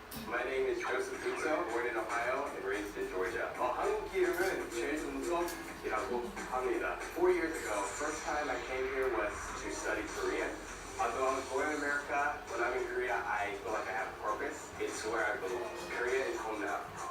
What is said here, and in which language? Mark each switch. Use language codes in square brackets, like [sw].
[en] My name is Joseph Guzzo, born in Ohio and raised in Georgia. [ko] 한국 이름은 최준석이라고 합니다. [en] 4 years ago, first time I came here was to study Korean. Although I was born in America, when I'm in Korea, I feel like I have a purpose. It's where I belong. Korea is home now.